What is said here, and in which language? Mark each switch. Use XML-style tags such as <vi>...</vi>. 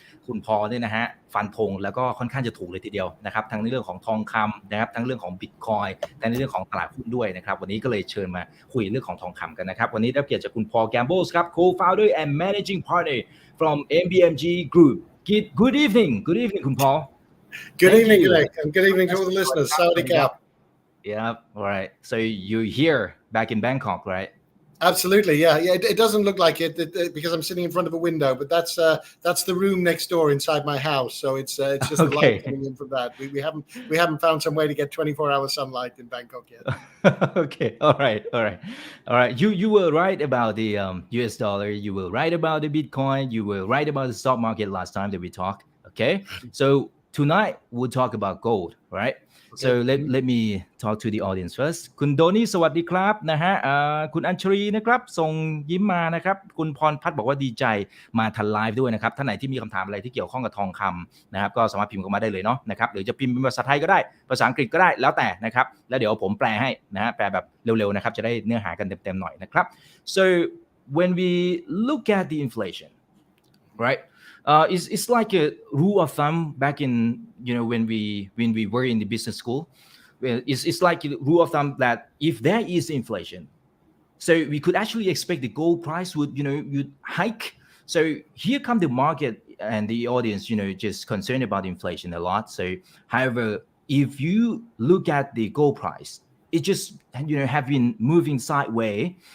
<th>คุณพอเนี่ยนะฮะฟันธงแล้วก็ค่อนข้างจะถูกเลยทีเดียวนะครับทั้งในเรื่องของทองคำนะครับทั้งเรื่องของบิตคอยน์ทั้งในเรื่องของตลาดหุ้นด้วยนะครับวันนี้ก็เลยเชิญมาคุยเรื่องของทองคำกันนะครับวันนี้ได้เกียรติจากคุณพอ Gambles ครับ</th> <en>Co-founder and Managing Partner from MBMG Group Good evening</en> <th>คุณพอ</th> <en>Good evening, Greg, and good evening to all the listeners.</en> <th>Sawadee krap.</th> <en>Yeah, all right. So you're here back in Bangkok, right? Absolutely, yeah. It doesn't look like it because I'm sitting in front of a window, but that's the room next door inside my house. So it's just the light coming in from that. We haven't found some way to get 24-hour sunlight in Bangkok yet. Okay, all right. You were right about the US dollar. You were right about the Bitcoin. You were right about the stock market last time that we talked. Okay, so tonight we'll talk about gold, right? So let me talk to the audience first</en> <th>คุณโดนี่สวัสดีครับนะฮะคุณอัญชรีนะครับส่งยิ้มมานะครับคุณพรพัฒน์บอกว่าดีใจมาทันไลฟ์ด้วยนะครับท่านไหนที่มีคำถามอะไรที่เกี่ยวข้องกับทองคำนะครับก็สามารถพิมพ์เข้ามาได้เลยเนาะนะครับหรือจะพิมพ์เป็นภาษาไทยก็ได้ ภาษาอังกฤษก็ได้แล้วแต่นะครับแล้วเดี๋ยวผมแปลให้นะฮะแปลแบบเร็วๆนะครับจะได้เนื้อหากันเต็มๆหน่อยนะครับ</th> <en>so when we look at the inflation right it's like a rule of thumb back in when we were in the business school. It's like a rule of thumb that if there is inflation, so we could actually expect the gold price would hike. So here come the market and the audience just concerned about inflation a lot. So however, if you look at the gold price, it just have been moving sideways.</en>